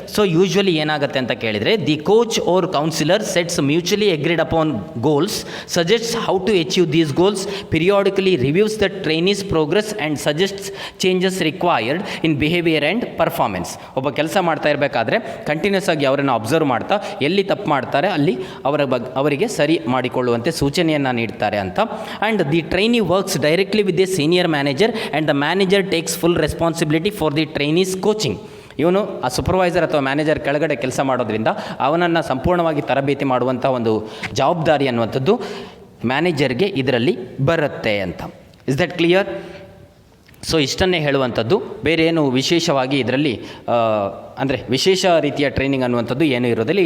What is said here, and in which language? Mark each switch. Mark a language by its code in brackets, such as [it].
[en] so usually [kn] ಏನಾಗುತ್ತೆ ಅಂತ ಕೇಳಿದರೆ, [en] The coach or counsellor sets mutually agreed upon goals, suggests how to achieve these goals, periodically reviews the trainee's progress and suggests changes required in behaviour and performance. [kn] ಒಬ್ಬ ಕೆಲಸ ಮಾಡ್ತಾ ಇರಬೇಕಾದ್ರೆ continuous ಆಗಿ ಅವರನ್ನು observe ಮಾಡ್ತಾ ಎಲ್ಲಿ ತಪ್ಪು ಮಾಡ್ತಾರೆ ಅಲ್ಲಿ ಅವರಿಗೆ ಸರಿ ಮಾಡಿಕೊಳ್ಳುವಂತೆ ಸೂಚನೆಯನ್ನು ನೀಡ್ತಾರೆ ಅಂತ. [en] And the trainee works directly with the senior manager and the manager takes full responsibility for the trainee's coaching. [kn] ಇವನು ಆ ಸೂಪರ್ವೈಸರ್ ಅಥವಾ ಮ್ಯಾನೇಜರ್ ಕೆಳಗಡೆ ಕೆಲಸ ಮಾಡೋದ್ರಿಂದ ಅವನನ್ನು ಸಂಪೂರ್ಣವಾಗಿ ತರಬೇತಿ ಮಾಡುವಂಥ ಒಂದು ಜವಾಬ್ದಾರಿ ಅನ್ನುವಂಥದ್ದು ಮ್ಯಾನೇಜರ್ಗೆ ಇದರಲ್ಲಿ ಬರುತ್ತೆ ಅಂತ. [en] Is that clear? [kn] ಸೊ ಇಷ್ಟನ್ನೇ ಹೇಳುವಂಥದ್ದು, ಬೇರೆ ಏನು ವಿಶೇಷವಾಗಿ ಇದರಲ್ಲಿ ಅಂದರೆ ವಿಶೇಷ ರೀತಿಯ ಟ್ರೈನಿಂಗ್ ಅನ್ನುವಂಥದ್ದು ಏನೂ ಇರೋದಿಲ್ಲ.